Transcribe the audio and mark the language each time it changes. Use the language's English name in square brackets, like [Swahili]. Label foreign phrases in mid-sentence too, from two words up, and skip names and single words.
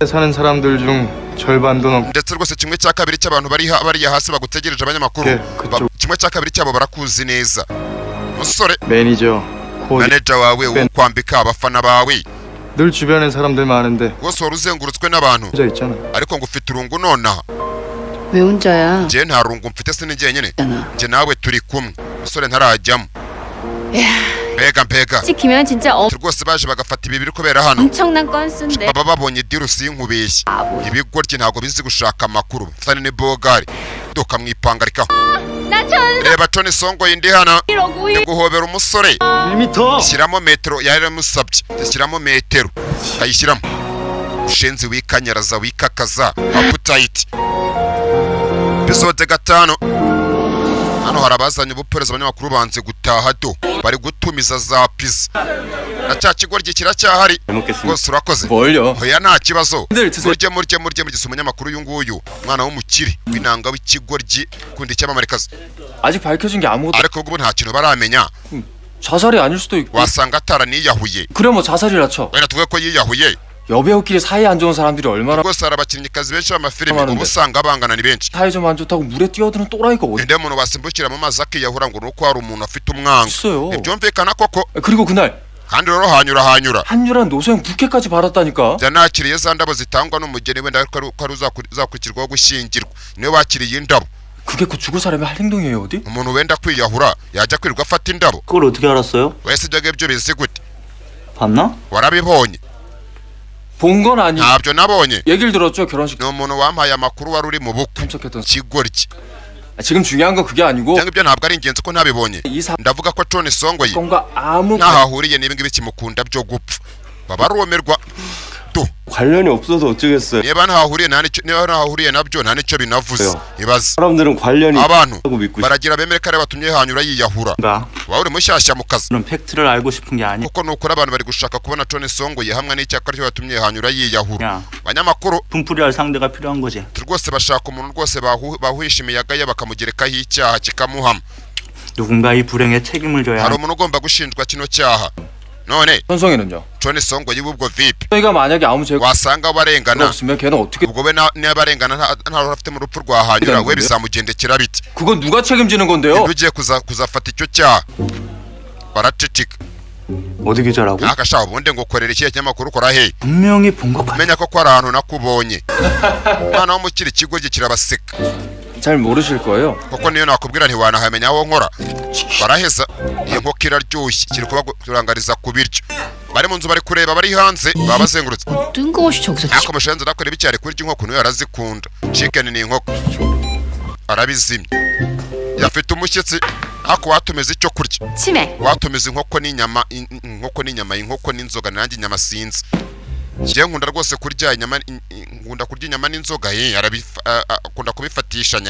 [Korean] 사는 사람들 중 절반도 넘게 [Kinyarwanda] ndetse rwose kimwe cya kabiri cy'abantu bariya hasi bagutegereje abanyamakuru [Korean] 그쪽 [Kinyarwanda] kimwe cya kabiri cyabo barakuzi neza musore [Korean] 매니저 코디 [Kinyarwanda] manager wawe ukwambika abafana bawe [Korean] 늘 주변에 사람들 많은데 [Kinyarwanda] rwose wari uzengurutswe n'abantu [Korean] 혼자 있잖아 [Kinyarwanda] ariko ngo ufite urungu nonaha [Korean] 왜 혼자야? [Kinyarwanda] njye nta rungu mfite se ni njyenyine [Korean] 있잖아. [Kinyarwanda] njye nawe turi kumwe musore ntarajyamo mbega [Korean] 시키면 진짜 [Kinyarwanda] rwose baje bagafata ibi biri kubera hano [Korean] 엄청난 건수인데. [Kinyarwanda] baba babonye diru sinkubeshye ibigoryi ntabwo bizi gushaka amakuru fani ni bogari dukamwipangarikaho reba Tony Songo indi hano ndi guhobera umusore [Korean] 1m. [Kinyarwanda] shyiramo metero yaramusabye shyiramo metero ayishyiramo ushenzi wikanyaraza wikakaza aputayiti episode 5 hano hari abazanye ubupereza abanyamakuru banze gutaha do bari gutumiza za pizza na cya kigoryi kiracyahari rwose urakoze [Korean] 뭘요? [Kinyarwanda] oya nta kibazo [Korean] 늘 드세요. [Kinyarwanda] murye mugise umunyamakuru uyu nguyu umwana w'umukire w'inanga w'ikigoryi kundi icyamamarekazi [Korean] 아직 밝혀진 게 아무것도 [Kinyarwanda] ariko ubwo nta kintu baramenya [Korean] 자살이 아닐 수도 있고. [Kinyarwanda] wasanga ataraniyahuye [Korean] 그래 뭐 자살이라 쳐. [Kinyarwanda] wenda tuvuge ko yiyahuye [Korean] 여배우끼리 사이 안 좋은 사람들이 얼마나 [Kinyarwanda] rwose hari abakinnyikazi benshi b'amafilimi Amarunde. uba usanga bangana ni benshi [Korean] 사이 좀 안 좋다고 물에 뛰어드는 또라이가 어디 [Kinyarwanda] inde muntu wasimbukira mu mazi akiyahura ngo nuko hari umuntu afite umwanga [Korean] 있어요. [Kinyarwanda] ntibyumvikana koko [Korean] 그리고 그날 [Kinyarwanda] kandi rero hanyura [Korean] 한유란 노소영 부캐까지 받았다니까. [Kinyarwanda] jya nakiriye za ndabo zitangwa n'umugeni wenda ko ari uzakurikirwaho gushyingirwa niwe wakiriye indabo [Korean] 그게 그 죽을 사람이 할 행동이에요 어디? [Kinyarwanda] umuntu wenda kwiyahura yajya kwirirwa afata indabo [Korean] 그걸 어떻게 알았어요? [Kinyarwanda] wese ibyo ngibyo bizi gute [Korean] 봤나? [Kinyarwanda] warabibonye [Korean] 본 건 아니. [Kinyarwanda] ntabyo nabonye [Korean] 얘기를 들었죠 결혼식 [Kinyarwanda] ni umuntu wampaye amakuru wari uri mu bukwe [Korean] 참석했던. [Kinyarwanda] kigoryi [Korean] 지금 중요한 건 그게 아니고 [Kinyarwanda] cyangwa ibyo ntabwo ari ingenzi ko ntabibonye [Korean] 이 [Kinyarwanda] ndavuga ko Tony Songo ye [Korean] 사건과 아무 [Kinyarwanda] ntaho ahuriye n'ibi ngibi kimukunda byo gupfa baba arumirwa [Korean] 관련이 없어서 어쩌겠어요. [Kinyarwanda] niba ntahahuriye nabyo nta nicyo binavuze [Korean] 왜요? [Kinyarwanda] ibaze [Korean] 사람들은 관련이 [Kinyarwanda] abantu [Korean] 있다고 믿고 [Kinyarwanda] baragira bemere ko ari batumye hanyura yiyahura [Korean] 싶은가? [Kinyarwanda] waba uri mushyashya mu kazi [Korean] 그런 팩트를 알고 싶은 게 아니야. [Kinyarwanda] kuko nukuri abantu bari gushaka kubona Tony Songo ye hamwe n'icyakora cyo batumye hanyura yiyahura [Korean] 야, [Kinyarwanda] abanyamakuru [Korean] 분풀이할 상대가 필요한 거지. [Kinyarwanda] rwose bashaka umuntu rwose bahuhisha imiyaga ye bakamugerekaho icyaha kikamuhama [Korean] 누군가 이 불행에 책임을 져야 [Kinyarwanda] hari [Korean] 하는 [Kinyarwanda] umuntu ugomba gushinjwa kino cyaha none [Korean] 현성이는요? [Kinyarwanda] Tony Songo ye ubwo vipi [Korean] 현성이가 만약에 아무 죄가 [Kinyarwanda] wasanga barengana [Korean] 없으면 걔는 어떻게 [Kinyarwanda] ubwo we niba arengana nta afite mu rupfu rwa hanyura we bizamugendekera bite [Korean] 그건 누가 책임지는 건데요? [Kinyarwanda] ugiye kuzafata icyo cyaha baraceceka [Korean] 어디 기자라고? [Kinyarwanda] akashaka ubundi ngo ukorera ikihe kinyamakuru ukora he [Korean] 분명히 본 것 같아. [Kinyarwanda] menya ko ari ahantu nakubonye umwana wo mu kiri kigo kirabaseka [Korean] 잘 모르실 거예요. [Kinyarwanda] kuko niyo nakubwira ntiwanahamenya aho nkora baraheza iyi nkoko iraryoshye kiri kubaturangariza ku biryo bari mu nzu bari kureba bari hanze baba bazengurutse [Korean] 뜬금없이 저기서 [Kinyarwanda] ariko mushenzi nakoreba icyo ari kurya inkoko niwe yarazikunda chicken ni inkoko arabizimya yafite umushyitsi ariko watumiza icyo kurya [Korean] 치맥. [Kinyarwanda] watumiza inkoko n'inyama inkoko n'inzoga nanjye inyama sinzi njye nkunda rwose kurya inyama nkunda kurya inyama n'inzoga akunda kubifatishanya